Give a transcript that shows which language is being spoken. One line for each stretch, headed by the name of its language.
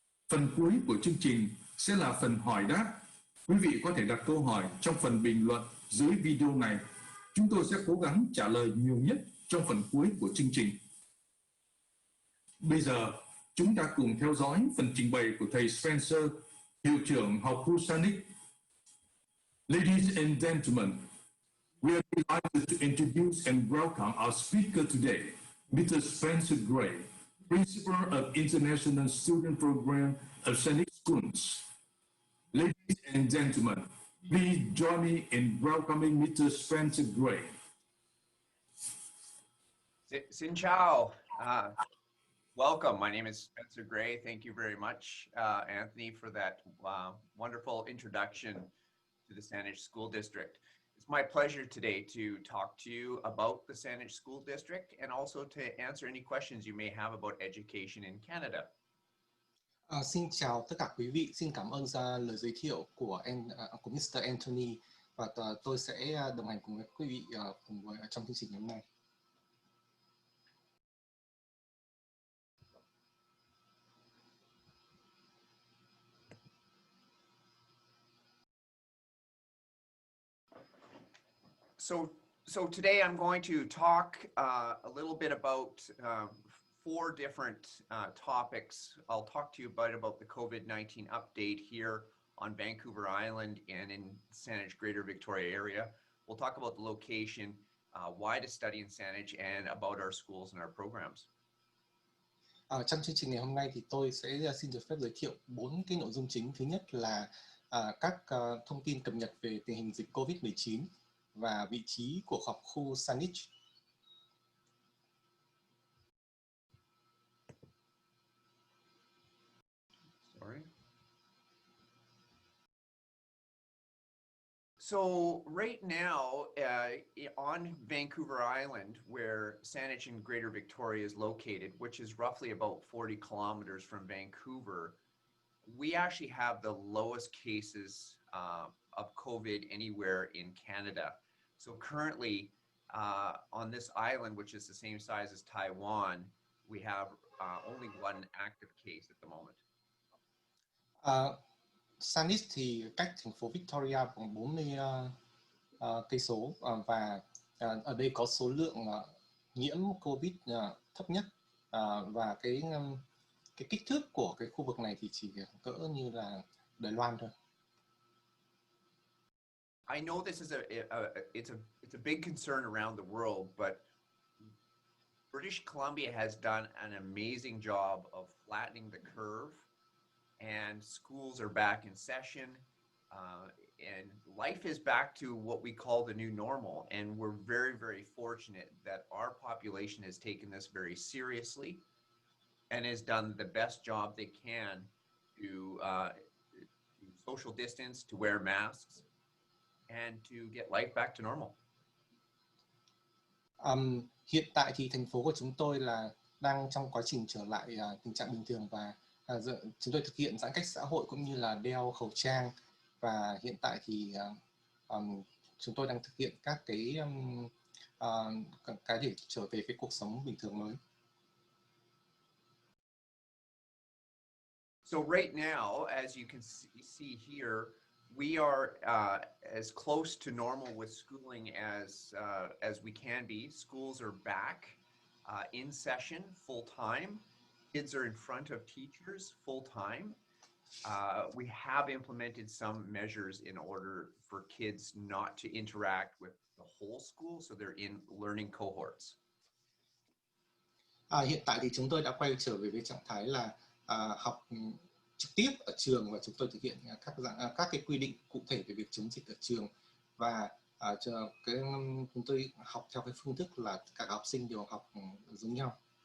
Vietnamese: Phần cuối của chương trình sẽ là phần hỏi đáp. Quý vị có thể đặt câu hỏi trong phần bình luận dưới video này. Chúng tôi sẽ cố gắng trả lời nhiều nhất trong phần cuối của chương trình. Bây giờ, chúng ta cùng theo dõi phần trình bày của thầy Spencer, hiệu trưởng học khu Saanich.
English: Ladies and gentlemen, we are delighted to introduce and welcome our speaker today, Mr. Spencer Gray, Principal of International Student Program of Saanich Schools. Ladies and gentlemen, please join me in welcoming Mr. Spencer Gray.
Vietnamese: Xin chào.
English: Welcome. My name is Spencer Gray. Thank you very much, Anthony, for that wonderful introduction to the Saanich School District. It's my pleasure today to talk to you about the Saanich School District and also to answer any questions you may have about education in Canada.
Vietnamese: Xin chào tất cả quý vị. Xin cảm ơn za lời giới thiệu của Mr. Anthony và tôi sẽ đồng hành cùng với quý vị trong chương trình hôm nay.
English: So today I'm going to talk a little bit about 4 different topics. I'll talk to you about the COVID-19 update here on Vancouver Island and in Saanich Greater Victoria area. We'll talk about the location, why to study in Saanich, and about our schools and our programs.
Vietnamese: Trong chương trình ngày hôm nay thì tôi sẽ xin được phép giới thiệu 4 cái nội dung chính. Thứ nhất là các thông tin cập nhật về tình hình dịch COVID-19 và vị trí của học khu Saanich.
English: Sorry. So right now on Vancouver Island, where Saanich and Greater Victoria is located, which is roughly about 40 kilometers from Vancouver, we actually have the lowest cases of COVID anywhere in Canada. So currently, on this island, which is the same size as Taiwan, we have only one active case at the moment.
Vietnamese: Saanich thì cách thành phố Victoria khoảng 40 cây số và ở đây có số lượng nhiễm COVID thấp nhất và cái kích thước của cái khu vực này thì chỉ cỡ như là Đài Loan thôi.
English: I know this is it's a big concern around the world, but British Columbia has done an amazing job of flattening the curve, and schools are back in session, and life is back to what we call the new normal. And we're very, very fortunate that our population has taken this very seriously and has done the best job they can to social distance, to wear masks, and to get life back to normal.
Vietnamese: Hiện tại thì thành phố của chúng tôi là đang trong quá trình trở lại tình trạng bình thường và chúng tôi thực hiện giãn cách xã hội cũng như là đeo khẩu trang, và hiện tại thì chúng tôi đang thực hiện các cái để trở về cái cuộc sống bình thường mới.
English: So right now, as you can see here, we are as close to normal with schooling as we can be. Schools are back in session full time. Kids are in front of teachers full time. We have implemented some measures in order for kids not to interact with the whole school, so they're in learning cohorts.
Vietnamese: Hiện tại thì chúng tôi đã quay trở về với trạng thái là học trực tiếp ở trường, và chúng tôi thực hiện các cái quy định cụ thể về việc chống dịch ở trường, và chúng tôi học theo cái phương thức là các học sinh đều học giống nhau.